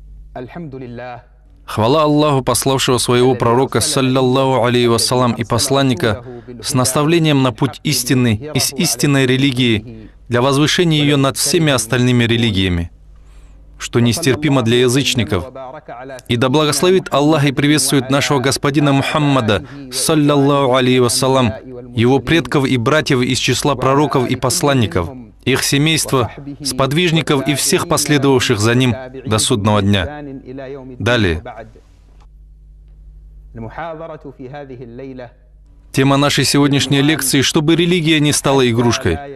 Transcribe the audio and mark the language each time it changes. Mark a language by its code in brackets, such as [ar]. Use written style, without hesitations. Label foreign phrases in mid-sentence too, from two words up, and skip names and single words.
[ru] Хвала Аллаху, пославшего своего пророка, [ar] صلى الله عليه وسلم, [ru] и посланника с наставлением на путь истины и с истинной религии для возвышения ее над всеми остальными религиями, что нестерпимо для язычников. И да благословит Аллах и приветствует нашего господина Мухаммада, [ar] صلى الله عليه وسلم, [ru] его предков и братьев из числа пророков и посланников, их семейства, сподвижников и всех последовавших за ним до судного дня. Далее. Тема нашей сегодняшней лекции: чтобы религия не стала игрушкой.